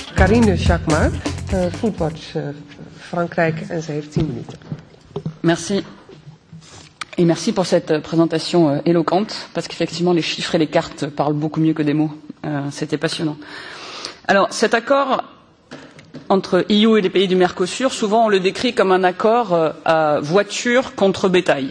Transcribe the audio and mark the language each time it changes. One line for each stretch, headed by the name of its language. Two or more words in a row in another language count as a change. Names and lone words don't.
Dutch: Marine Jacquemart, Foodwatch Frankrijk, en zij heeft 10 minuten.
French: Merci. Et merci pour cette présentation éloquente, parce qu'effectivement les chiffres et les cartes parlent beaucoup mieux que des mots. C'était passionnant. Alors cet accord entre EU et les pays du Mercosur, souvent on le décrit comme un accord voiture contre bétail.